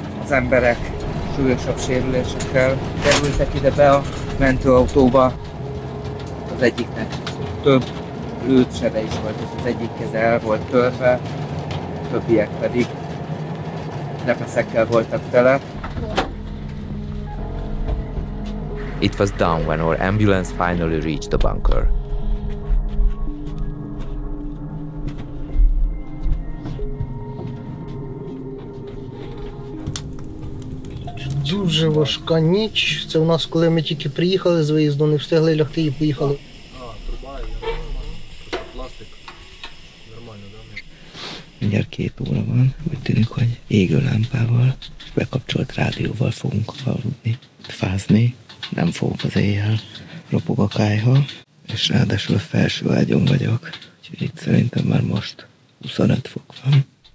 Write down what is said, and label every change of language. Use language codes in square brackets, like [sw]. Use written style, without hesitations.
[hu] Az emberek súlyosabb sérülésekkel kerültek ide be a mentőautóba. Az egyiknek több lőtsebe is volt, és az egyik keze el volt törve, többiek pedig repeszekkel voltak tele. [en] It was dawn when our ambulance finally reached the bunker. [uk] Дуже важка ніч. Це у нас, коли ми тільки приїхали з виїзду, не встигли лягти і поїхали. [hu] Mindjárt 2 óra van, úgy tűnik, hogy égő lámpával, bekapcsolt rádióval fogunk aludni, fázni, nem fogok az éjjel, ropog a kályha, és ráadásul felső ágyon vagyok, úgyhogy itt szerintem már most 25 fok van.